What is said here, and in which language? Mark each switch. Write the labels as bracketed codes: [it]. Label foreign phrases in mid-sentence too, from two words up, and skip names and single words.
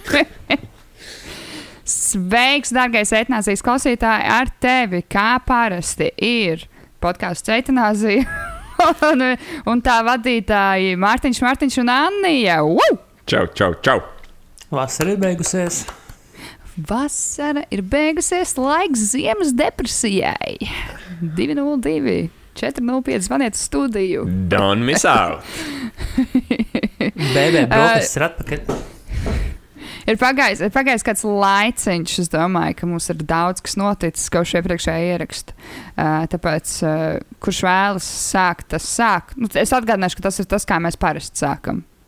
[lv] Sveiks, dārgais eitanāzijas klausītāji, ar tevi, kā parasti, ir podcasts Eitanāzija un tā vadītāji Mārtiņš un Annija. Čau. Vasara ir beigusies. Vasara ir beigusies, laiks ziemas depresijai. 202 405, zvaniet uz studiju. [en] Don't miss out. [lv] Bēbē, brokastis ir atpakaļ. Ir pagājis kāds laiciņš, es domāju, ka mums ir daudz, kas noticis, kopš iepriekšējā ieraksta. Tāpēc, kurš vēlas sākt, tas sāk. Nu, es atgādināšu, ka tas ir tas, kā mēs parasti sākam.